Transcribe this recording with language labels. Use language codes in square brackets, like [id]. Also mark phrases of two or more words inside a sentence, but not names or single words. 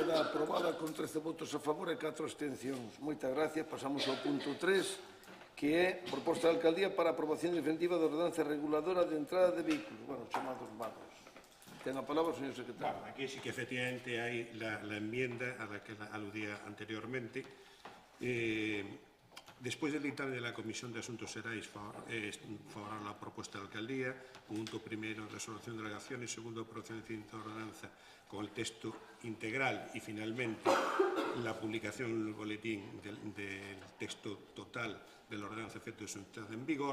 [gl] aprobada con 13 votos a favor e 4 abstencións. Moitas gracias. Pasamos ao punto 3, que é proposta da Alcaldía para a aprobación definitiva da ordenanza reguladora de entrada de vehículos, bueno, chamados vanos. Ten a palabra o señor secretario. [es] Bueno, aquí sí que efectivamente hai la enmienda a la que aludía anteriormente. Despois del dictamen de la Comisión de Asuntos Xerais favorable a la propuesta de la Alcaldía, punto primero, resolución de delegaciones, segundo, procedimiento de ordenanza con el texto integral y finalmente la publicación en el boletín del texto total de la ordenanza efecto de su entrada en vigor.